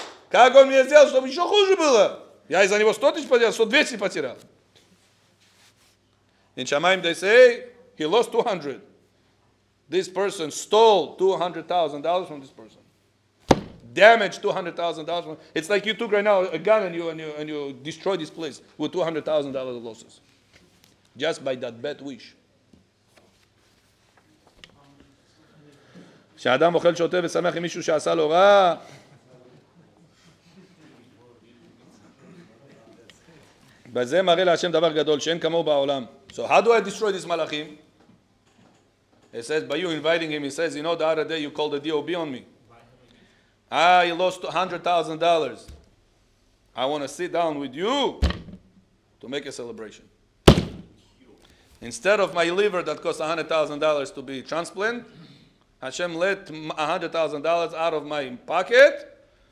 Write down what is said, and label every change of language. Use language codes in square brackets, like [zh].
[ru] Как он мне сделал, чтобы еще хуже было? Я из-за него 100 тысяч потерял, 200 потерял. [en] In Shamayim they say, he lost 200. This person stole $200,000 from this person. Damaged $200,000. It's like you took right now a gun and you destroyed this place with $200,000 of losses. Just by that bad wish. [he] כשאדם אוכל שותה ושמח עם מישהו שעשה לו רע, בזה מראה להשם דבר גדול שאין כמוהו בעולם. [en] So how do I destroy these malachim? It says, by you inviting him, he says, you know, the other day you called the DOB on me. I lost $100,000. I want to sit down with you to make a celebration. Instead of my liver that cost $100,000 to be transplanted, Hashem let $100,000 out of my pocket